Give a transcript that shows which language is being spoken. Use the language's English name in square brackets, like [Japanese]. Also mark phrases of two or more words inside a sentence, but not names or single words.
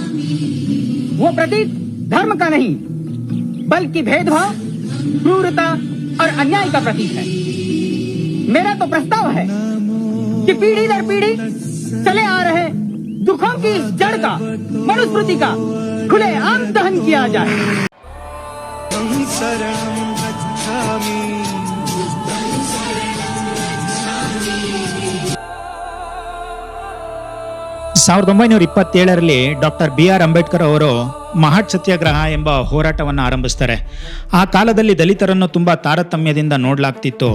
[Hindi] वो प्रतीक धर्म का नहीं, बल्कि भेदभाव, क्रूरता और अन्याय का प्रतीक है। मेरा तो प्रस्ताव है कि पीढ़ी दर पीढ़ी चले आ रहे दुखों की जड़ का, मनुस्मृति का खुलेआम दहन किया जाए। [Pali] शरणं गच्छामि [Kannada] 1927ರಲ್ಲಿ ಡಾಕ್ಟರ್ BR ಅಂಬೇಡ್ಕರ್ ಅವರು ಮಹತ್ ಸತ್ಯಾಗ್ರಹ ಎಂಬ ಹೋರಾಟವನ್ನು ಆರಂಭಿಸ್ತಾರೆ. ಆ ಕಾಲದಲ್ಲಿ ದಲಿತರನ್ನು ತುಂಬಾ ತಾರತಮ್ಯದಿಂದ ನೋಡಲಾಗ್ತಿತ್ತು.